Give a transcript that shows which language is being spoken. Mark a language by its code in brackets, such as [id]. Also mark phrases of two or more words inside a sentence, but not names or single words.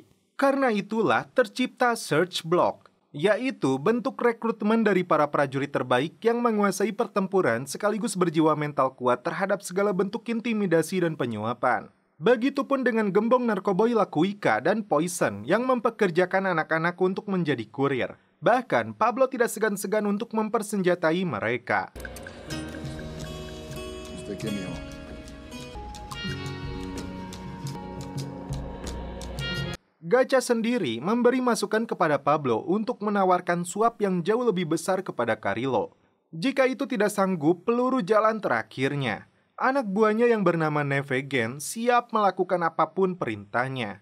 [id] Karena itulah tercipta Search Block, yaitu bentuk rekrutmen dari para prajurit terbaik yang menguasai pertempuran sekaligus berjiwa mental kuat terhadap segala bentuk intimidasi dan penyuapan. Begitupun dengan gembong narkoboy La Cuica dan Poison yang mempekerjakan anak-anak untuk menjadi kurir. Bahkan, Pablo tidak segan-segan untuk mempersenjatai mereka. [es] ¿Usted qué, mijo? [id] Gacha sendiri memberi masukan kepada Pablo untuk menawarkan suap yang jauh lebih besar kepada Carrillo. Jika itu tidak sanggup, peluru jalan terakhirnya. Anak buahnya yang bernama Nevegen siap melakukan apapun perintahnya.